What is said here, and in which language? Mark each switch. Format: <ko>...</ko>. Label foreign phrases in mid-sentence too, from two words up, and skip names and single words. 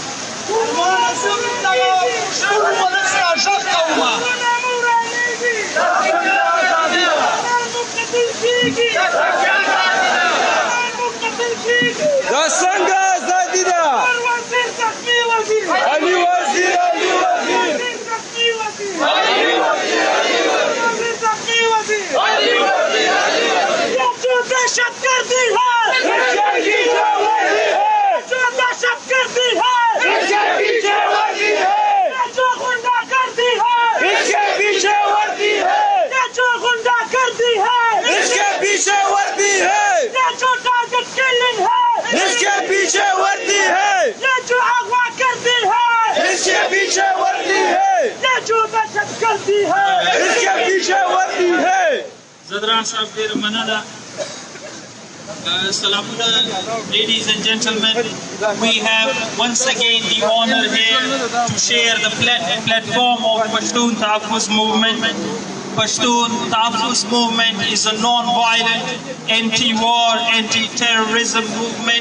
<ps>دا څنګه ازادي ده علي وزیر</ps> <ur>دہشت گردی ہے جو دہشت گردی ہے جو غنڈہ گردی ہے اس کے پیچھے وردی ہے جو غنڈہ گردی ہے اس کے پیچھے وردی ہے جو ٹارگٹ کلنگ ہے اس کے پیچھے وردی ہے جو اغوا کرتی ہے اس کے پیچھے وردی ہے جو دہشت گردی ہے اس کے پیچھے وردی ہے</ur> <en>Zadran Sahib</en> <ps>ډېر منانه. سلامونه,</ps> <en>ladies and gentlemen, we have once again the honor here to share the platform of Pashtun Taafuz movement. Pashtun Taafuz movement is a non-violent, anti-war, anti-terrorism movement.</en>